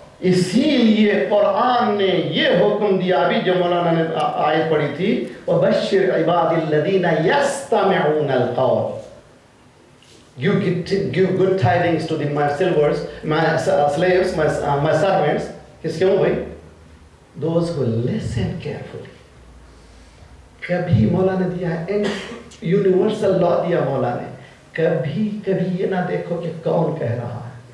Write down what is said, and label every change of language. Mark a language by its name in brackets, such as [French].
[Urdu] اسی لیے قرآن نے یہ حکم دیا بھی جو مولانا نے آیت پڑھی تھی [Arabic] وَبَشِّرْ عِبَادِ الَّذِينَ يَسْتَمِعُونَ الْقَوْلَ [English] You give good tidings to my silvers, my slaves, my servants. [Urdu] کس کیوں بھائی؟ [English] Those who listen carefully. [Urdu] کبھی مولا نے دیا ہے یونیورسل لا دیا مولا نے، کبھی یہ نہ دیکھو کہ کون کہہ رہا ہے.